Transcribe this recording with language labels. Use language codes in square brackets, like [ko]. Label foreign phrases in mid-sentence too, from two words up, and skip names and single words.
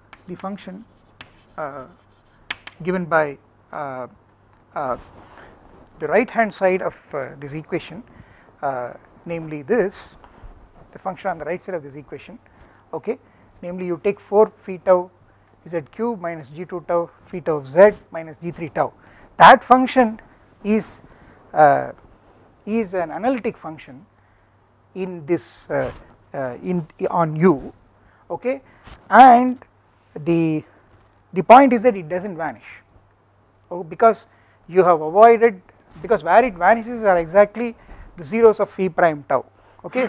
[en] given by the right hand side of this equation, namely this, the function on the right side of this equation, okay, namely you take 4 phi tau Z cube minus g2 tau phi tau of Z minus g3 tau, that function is an analytic function in this on u, okay, and the point is that it does not vanish, because you have avoided, because where it vanishes are exactly the zeros of phi prime tau, okay.